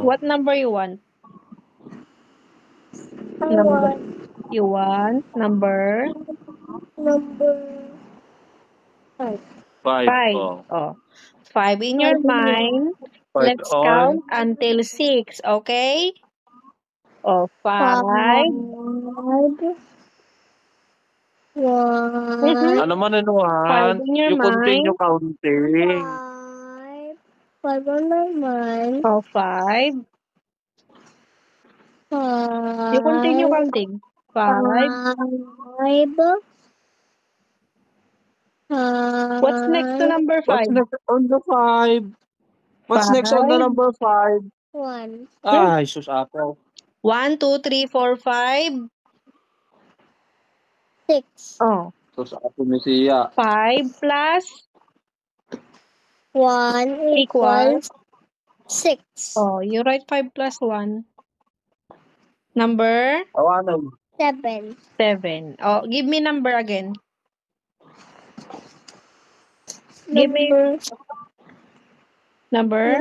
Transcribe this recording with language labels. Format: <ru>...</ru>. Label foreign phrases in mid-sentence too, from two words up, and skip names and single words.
<en>What number you want? Number. You want number? Number 5. 5. 5. Oh. Oh. 5 in your mind. 5 Let's on. count until 6, okay? Oh, 5. 1.</en> <ceb>Ano man</ceb> <en>5 inuhan? in your You continue mind. counting. 5 on my mind. Oh, 5. You continue 5. counting. 5. 5. What's next to number 5? What's next on the 5? What's next on the 5. number 5? 1.</en> <ceb>Ay, sus apaw.</ceb> <en>1, 2, 3, 4, 5. 6. Oh.</en> <ceb>Sus apaw ni siya.</ceb> <en>5 plus 1 equals. 6. Oh, you write 5 plus 1. Number? Awanan. 7. 7. Oh, give me number again. Give me number</en>